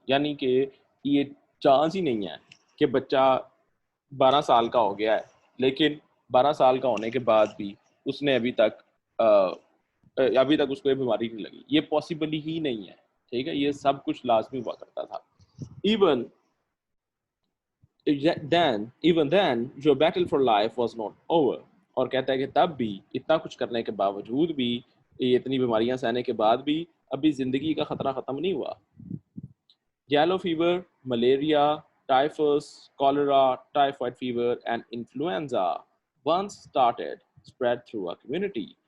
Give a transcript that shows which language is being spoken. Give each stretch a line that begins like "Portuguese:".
Urdu: یعنی کہ یہ چانس ہی نہیں ہے کہ بچہ 12 سال کا ہو گیا ہے لیکن 12 سال کا ہونے کے بعد بھی اس نے ابھی تک اس کو یہ بیماری نہیں لگی. یہ پاسبل ہی نہیں ہے. ٹھیک ہے, یہ سب کچھ لازمی ہوا کرتا تھا.
English: Even then your battle for life was not over.
Urdu: اور کہتا ہے کہ تب بھی اتنا کچھ کرنے کے باوجود بھی, اتنی بیماریاں سہنے کے بعد بھی ابھی زندگی کا خطرہ ختم نہیں ہوا.
English: Yellow fever, malaria, typhus, cholera, typhoid fever and influenza once started spread through a community.